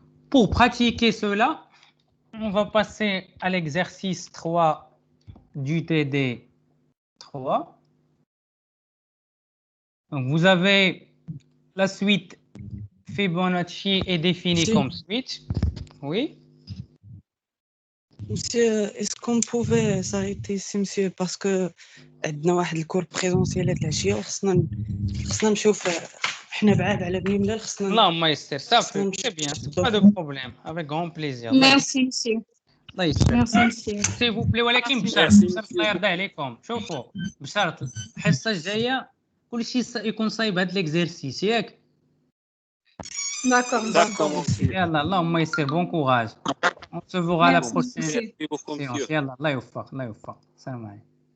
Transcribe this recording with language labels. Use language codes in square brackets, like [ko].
[fr] Pour pratiquer cela, on va passer à l'exercice 3 du TD 3. Donc, vous avez la suite Fibonacci est définie comme suite. Oui. Monsieur, est-ce qu'on pouvait s'arrêter ici, monsieur, parce que [ar] عندنا واحد الكور بريزونسيال هاد العشية وخصنا نشوف حنا بعاد على بني ملال خصنا اللهم يسر صافي [fr] très bien pas de problème avec grand plaisir. Merci, monsieur. [ar] الله يسر. [fr] Merci, monsieur. s'il vous plaît [ar] ولكن بشرط الله يرضى عليكم شوفوا بشرط الحصة الجاية كلشي يكون صايب هاد ليكزيرسيس ياك. [fr] D'accord. D'accord. [ar] يلا اللهم يسر [fr] bon courage. On se verra la Merci, prochaine monsieur. séance. [ar] يلا الله يوفق الله يوفق. السلام عليكم.